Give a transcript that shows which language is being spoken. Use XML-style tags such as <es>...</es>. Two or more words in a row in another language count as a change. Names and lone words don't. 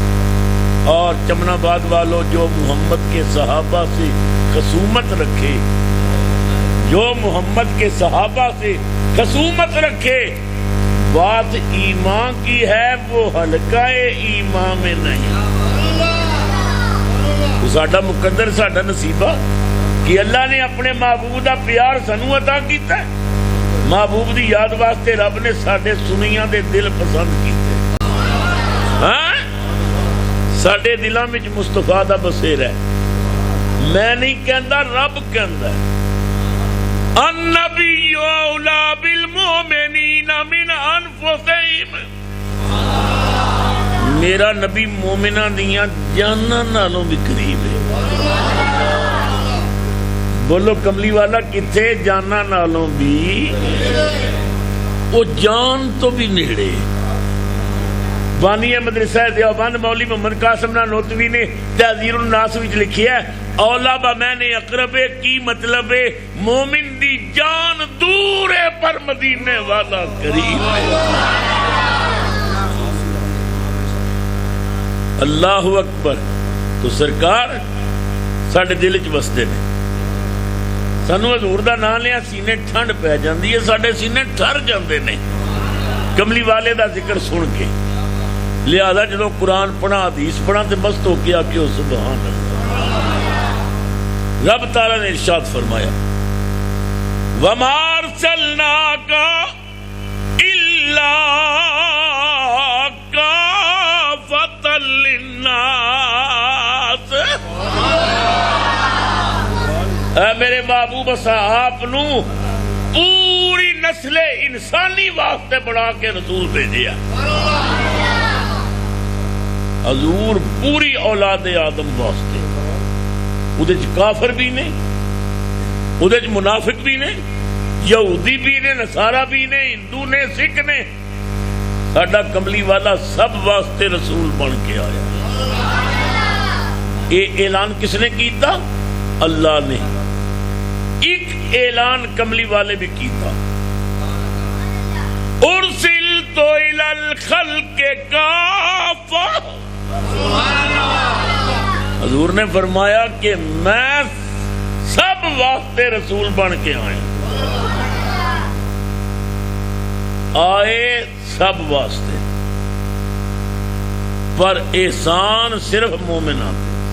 <ur>اور چمن آباد والوں جو محمد کے صحابہ سے خصومت رکھے، جو محمد کے صحابہ سے خصومت رکھے، بات ایمان کی ہے، وہ حلقہ ایمان میں نہیں۔</ur> <pa>تو ساڈا مقدر ساڈا نصیبہ کہ اللہ نے اپنے محبوب دا پیار سانو عطا کیتا ہے۔ محبوب دی یاد واسطے رب نے ساڈے سنیاں دے دل پسند کیتے، ہاں ساڈے دلاں وچ مصطفیٰ دا بسیر ہے۔ میں نہیں کہندا، رب کہندا ہے</pa> <ar>النبی اولا بالمؤمنین من انفسہم،</ar> <pa>میرا نبی مومناں دیاں جاناں نالوں بھی قریب ہے۔ بولو کملی والا کتھے؟ جاناں نالوں بھی، وہ جان تو بھی نیڑے۔ بانی مدرسہ دیوبند مولوی محمد قاسم نانوتوی نے تحذیر الناس وچ لکھیا ہے اولا بمین اقرب کی مطلب مومن دی جان دور ہے پر مدینے والا قریب ہے۔</pa> <ar>اللہ اکبر۔</ar> <pa>تو سرکار ساڈے دل چ وسدے نے، سانو حضور دا نام لیا سینے ٹھنڈ پہ جاندی ہے، ساڈے سینے ٹھر جاندے نے کملی والے دا ذکر سن کے۔ لہذا جدو قرآن پڑھا حدیث پڑھا تو مست ہو کے آکے</pa> <ar>سبحان اللہ۔</ar> <pa>رب تعالیٰ نے ارشاد فرمایا</pa> <ar>وَمَا أَرْسَلْنَاكَ إِلَّا كَافَةً لِلنَّاسِ،</ar> <pa>اے میرے محبوب آپ نو پوری نسل انسانی واسطے بڑھا کے رسول بھیجیا۔ حضور پوری اولاد آدم واسطے، اودے چ کافر بھی نے، اودے چ منافق بھی نے، یہودی بھی نے، نصارا بھی نے، ہندو نے، سکھ نے، ساڈا کملی والا سب واسطے رسول بن کے آیا۔ یہ اعلان کس نے کیتا؟ اللہ نے۔ ایک اعلان کملی والے بھی کیتا</pa> <ar>ارسلت الی الخلق کافۃ،</ar> <pa>حضور نے فرمایا کہ میں سب واسطے رسول بن کے آیا، آئے سب واسطے، پر احسان صرف مومناں پہ۔</pa>